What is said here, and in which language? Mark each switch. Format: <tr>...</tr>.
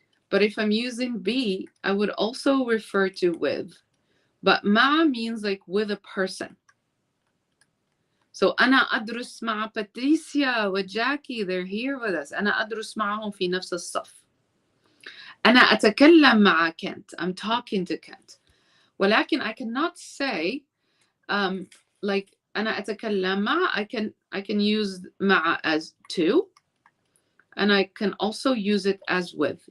<en>But if I'm using be, I would also refer to with. But ma means like with a person.</en> <ar>So أنا أدرس مع Patricia وجاكي.</ar> <en>They're here with us.</en> <ar>أنا أدرس معهم في نفس الصف. أنا أتكلم مع Kent.</ar> <en>I'm talking to Kent. ولكن I cannot say like</en> <ar>أنا أتكلم مع.</ar> <en>I can use مع as to. And I can also use it as with.</en>